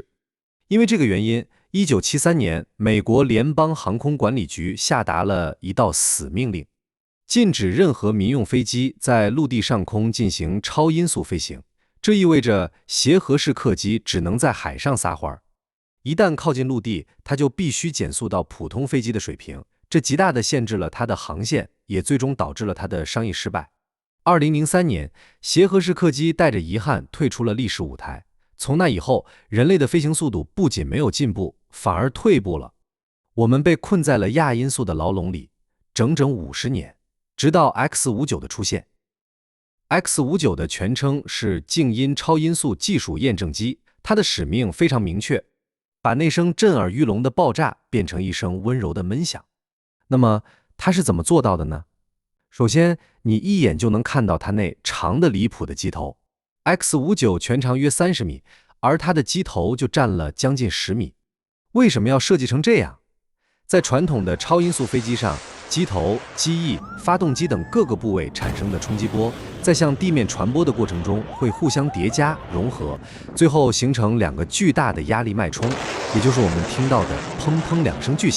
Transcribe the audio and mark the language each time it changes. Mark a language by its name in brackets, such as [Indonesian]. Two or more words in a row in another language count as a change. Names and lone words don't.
[Chinese] 因為這個原因，1973年，美國聯邦航空管理局下達了一道死命令，禁止任何民用飛機在陸地上空進行超音速飛行。這意味着協和式客機只能在海上撒歡兒，一旦靠近陸地，它就必須減速到普通飛機的水平，這極大地限制了它的航線，也最終導致了它的商業失敗。2003年，協和式客機帶着遺憾退出了歷史舞台。從那以後，人類的飛行速度不僅沒有進步，反而退步了。我們被困在了亞音速的牢籠裡，整整50年，直到 X-59的出現。X-59的全稱是靜音超音速技術驗證機，它的使命非常明確，把那聲震耳欲聾的爆炸變成一聲溫柔的悶響。那麼它是怎麼做到的呢？首先，你一眼就能看到它那長得離譜的機頭。X-59全長約30米，而它的機頭就占了將近10米。為什麼要設計成這樣？在傳統的超音速飛機上，機頭、機翼、發動機等各個部位產生的衝擊波，在向地面傳播的過程中會互相疊加、融合，最後形成2個巨大的壓力脈衝，也就是我們聽到的砰砰2聲巨響。